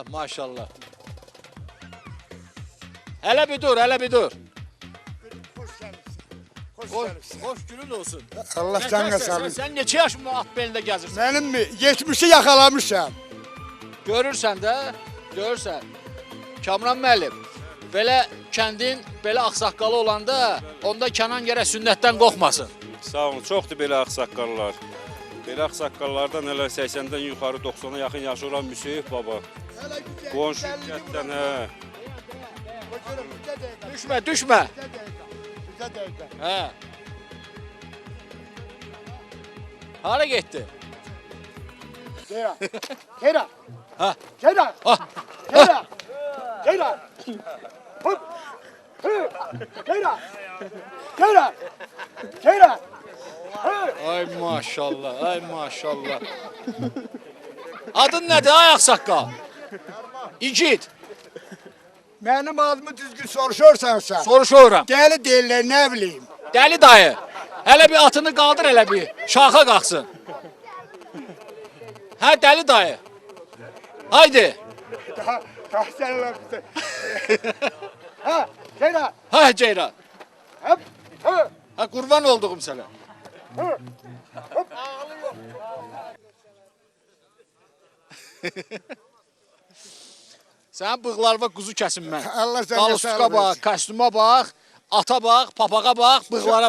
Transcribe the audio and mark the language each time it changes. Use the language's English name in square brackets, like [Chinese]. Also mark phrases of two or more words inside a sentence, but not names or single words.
[Azerbaijani] maşallah. [Turkish] Hele bir dur, hele bir dur. Hoş günün olsun. Allah canına sağlık. [Azerbaijani] Sen neçə yaşında at belində gəzirsən? [Turkish] Benim mi? Geçmişi yakalamışım. [Azerbaijani] Görürsən də, görürsən. Kamran müəllim, belə kəndin belə ağsaqqalı olanda, onda Kənan gərək sünnətdən qorxmasın. Sağ olun, çoxdur belə ağsaqqallar. Belə ağsaqqallardan elə 80-dən yuxarı 90-a yaxın yaşı olan Müseyib baba. Qonşu şirkətdən, hə. Düşmə, düşmə. Hə. Hara getdi? Kera. Kera. Ha. Kera. Ha. Kera. Kera. Hop. Hı. Kera. Kera. Kera. Ay maşallah, ay maşallah. Adın nədir ay ağsaqqal? İgid. Benim adımı düzgün soruşursan sen. Soruşuram. [Turkish] Deli değiller ne bileyim. [Azerbaijani] Dəli dayı. Hələ bir atını qaldır hələ bir. Şaxa qalxsın. Hə dəli dayı. [Turkish] Haydi. Daha sen lan. Ha. Kera. [Azerbaijani] Hə Ceyran. Hop. Hı. Hə qurban olduğum sənə. Hı. Hop. Sənin bığlarına quzu kəsim mən. Allah sənə Qaluska [Turkish] sağlık [Azerbaijani] bax, versin. kostyuma bax, ata bax, papağa bax, bığlara bax.